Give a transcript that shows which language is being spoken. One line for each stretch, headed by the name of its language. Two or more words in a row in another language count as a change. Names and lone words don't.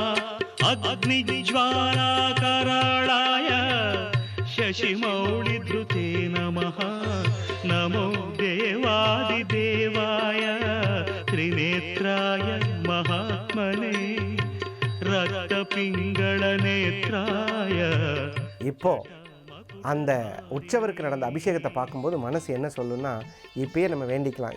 Sanskrit: अग्निज्वालाकराळाय शशिमौळिधृते नमः. नमो देवादिदेवाय त्रिनेत्राय महात्मने रक्तपिंगल नेत्राय.
Tamil: இப்போ அந்த உற்சவருக்கு நடந்த அபிஷேகத்தை பார்க்கும்போது மனசு என்ன சொல்லுன்னா, இப்பயே நம்ம வேண்டிக்கலாம்.